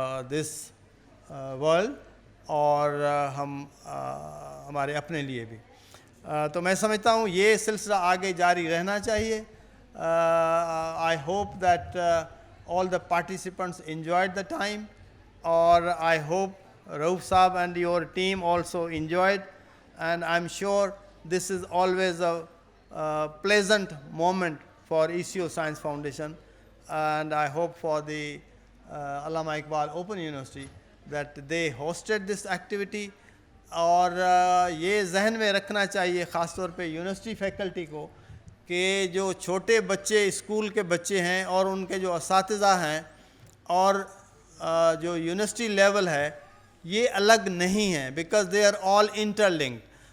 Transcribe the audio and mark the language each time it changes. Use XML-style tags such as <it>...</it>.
<en>this world</en> <ur>اور ہم ہمارے اپنے لیے بھی. تو میں سمجھتا ہوں یہ سلسلہ آگے جاری رہنا چاہیے.</ur> <en>I hope that all the participants enjoyed the time, or I hope Rauf Saab and your team also enjoyed, and I'm sure this is always a pleasant moment for ECO Science Foundation, and I hope for the Allama Iqbal Open University that they hosted this activity.</en> <ur>اور یہ ذہن میں رکھنا چاہیے خاص طور پہ university faculty کو کہ جو چھوٹے بچے اسکول کے بچے ہیں اور ان کے جو اساتذہ ہیں اور جو یونیورسٹی لیول ہے یہ الگ نہیں ہیں,</ur> <en>Because they are all interlinked.</en>